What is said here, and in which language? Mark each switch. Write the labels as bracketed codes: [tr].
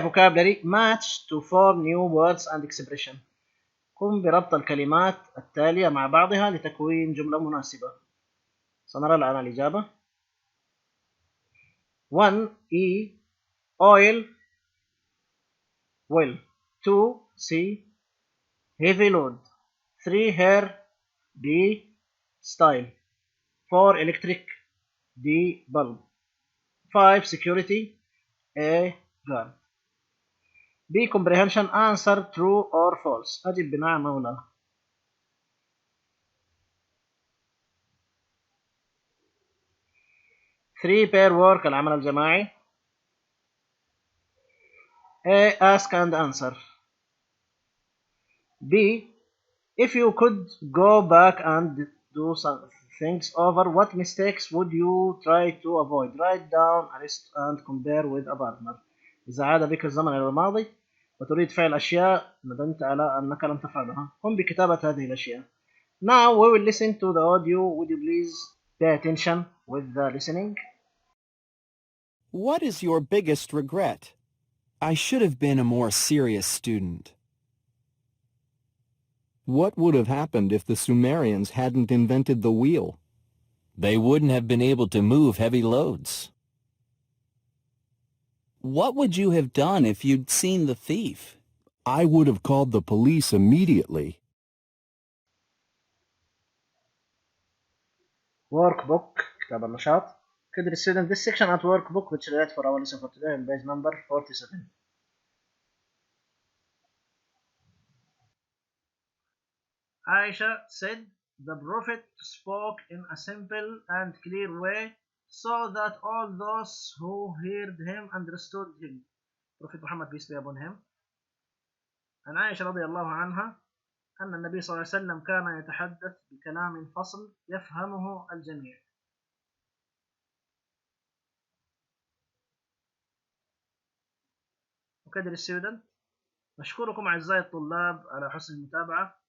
[en] Vocabulary match to form new words and expression. [ar] قم بربط الكلمات التالية مع بعضها لتكوين جملة مناسبة. سنرى الآن الإجابة. [en] 1. E. Oil. Well. 2. C. Heavy load. 3. Hair. B. Style. 4. Electric. D. Bulb. 5. Security. A. Guard. B. Comprehension. Answer true or false. [ar] أجب بنعم أو لا. [en] 3 pair work [ar] العمل الجماعي. [en] A. Ask and answer. B. If you could go back and do some things over, what mistakes would you try to avoid? Write down a list and compare with a partner. [ar] إذا عاد بك الزمن إلى الماضي وتريد فعل أشياء ندمت على أنك لم تفعلها، قم بكتابة هذه الأشياء. [en] Now we will listen to the audio. Would you please pay attention with the listening? What is your biggest regret? I should have been a more serious student. What would have happened if the Sumerians hadn't invented the wheel? They wouldn't have been able to move heavy loads. What would you have done if you'd seen the thief? I would have called the police immediately. [ar] Workbook كتاب النشاط. [en] Could the student this section at workbook which relates for our lesson for today on page number 47. Aisha said the Prophet spoke in a simple and clear way so that all those who heard him understood him. Prophet Muhammad, peace be upon him. [ar] عن عائشة رضي الله عنها أن النبي صلى الله عليه وسلم كان يتحدث بكلام فصل يفهمه الجميع. وكذا للستودنت. نشكركم أعزائي الطلاب على حسن المتابعة.